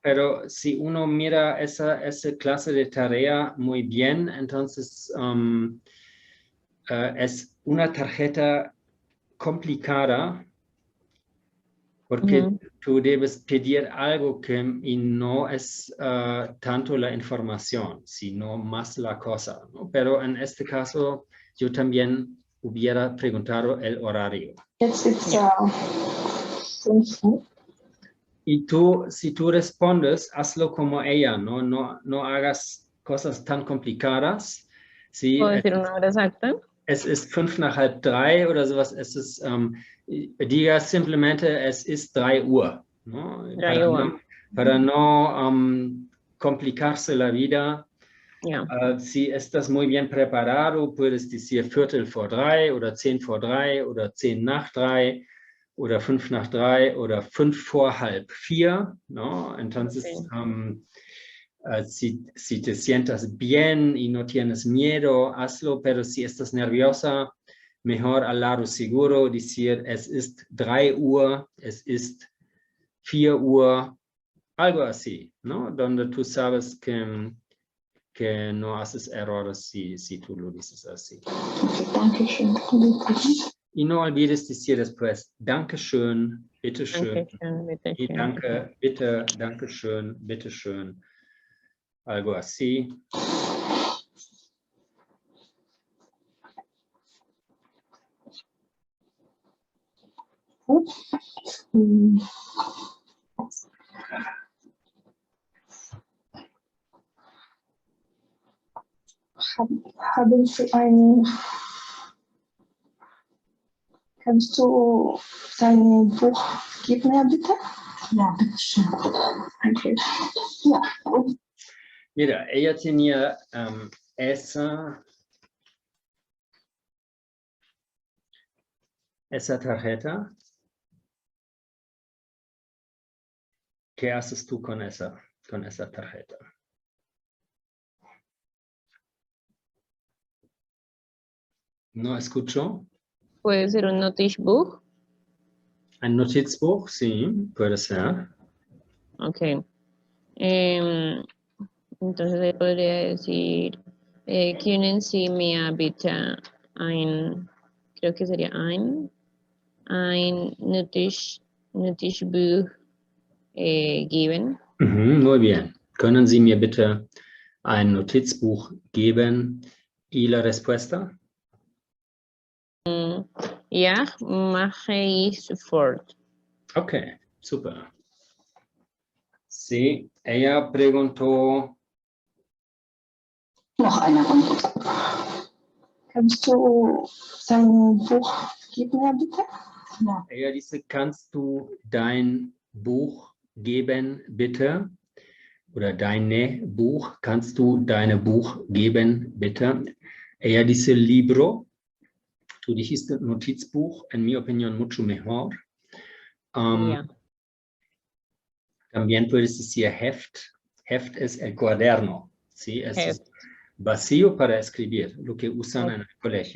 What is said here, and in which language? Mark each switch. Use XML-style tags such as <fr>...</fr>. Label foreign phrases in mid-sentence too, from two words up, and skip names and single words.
<es>Pero si uno mira esa clase de tarea muy bien, entonces es una tarjeta complicada porque Ujú. tú debes pedir algo que y no es tanto la información, sino más la cosa, ¿no? Pero en este caso yo también hubiera preguntado el horario.</es> <de>Jetzt ist 5 Uhr.</de> <es>Y tú, si tú respondes, hazlo como ella, ¿no? No hagas cosas tan complicadas. ¿Sí? ¿Puedo decir una hora exacta?</es> <de>Es ist 2:45 oder sowas. Es ist,</de> <es>diga simplemente,</es> <de>es ist 3 Uhr,</de> <es>¿no?</es> <de>3 Uhr.</de> <es>Para no complicarse la vida.</es> <de>Ja.</de> <es>Si estás muy bien preparado, puedes decir</es> <de>2:45 oder 2:10 oder 2:10 oder 3:05 oder 3:45,</de> <es>¿no? Entonces, Okay. si te sientas bien y no tienes miedo, hazlo, pero si estás nerviosa, mejor al lado seguro decir,</es> <de>es ist 3 Uhr, es ist 4 Uhr,</de> <es>algo así, ¿no? Donde tú sabes que no haces errores si tú lo dices así.</es> <de>Okay, danke schön.</de> <es>Y no olvides decir después,</es> <de>Dankeschön, bitteschön. Dankeschön, bitte</de> <es>Y</es> <de>schön. danke, bitte, Dankeschön, bitteschön.</de> <es>Algo así. Hm.</es> <de>Haben Sie ein... Kannst du sein Buch geben, mir bitte? Ja, bitte schön. Danke. Ja.</de> <es>Mira, ella tenía esa tarjeta. ¿Qué haces tú con esa tarjeta? ¿No escucho? ¿Puede ser un Notizbuch? ¿Un Notizbuch? Sí, puede ser. Ok. Entonces le podría decir,</es> <de>können Sie mir bitte</de> <es>creo que sería</es> <de>ein Notizbuch geben?</de> <es>Muy bien.</es> <de>¿Können Sie mir bitte ein Notizbuch geben?</de> <es>¿Y la respuesta?</es> <de>Ja, mache ich sofort.</de> <es>Ok, super. Sí, ella preguntó.</es> <de>Noch eine Runde. Kannst du sein Buch geben, mir bitte? Ja.</de> <es>Ella dice,</es> <de>¿kannst du dein Buch geben, bitte? Oder deine Buch, ¿kannst du deine Buch geben, bitte?</de> <es>Ella dice libro. Tú dijiste Notizbuch, en mi opinión, mucho mejor.</es> <de>Ja.</de> <es>También puedes decir Heft. Heft es el cuaderno, ¿sí? Es</es> <de>Heft.</de> <es>vacío para escribir, lo que usan en el colegio.</es>